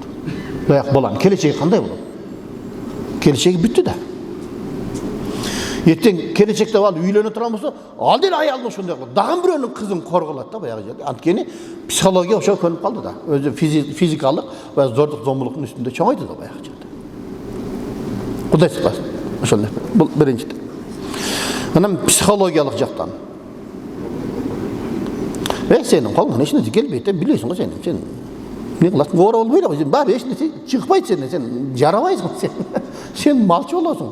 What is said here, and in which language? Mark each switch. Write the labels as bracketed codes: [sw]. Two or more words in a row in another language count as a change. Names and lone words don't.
[ky] Баягы баланын келечеги кандай болот? Келечеги бүттү да. Ертең келечекте ал үйлөнө турган болсо, ал деле аялын ошондой кылып, дагы бирөөнүн кызын корголот да баягы жерде. Анткени психология ошо көнүп калды да. Өзү физикалык ва зордук, зомбулуктун үстүндө чоңойду да баягы жерде. [kk] Құдай сақтасын. [ky] Ошондой. Бул биринчи. Анан психологиялык жактан. Сенин колуңан эч нерсе келбейт, билесиң го сен. Сен не кыласың? Ора болбойт го. Сен баары эч нерсе чыкпайт сенден. Сен жарабайсың сен. Сен малчы болосуң.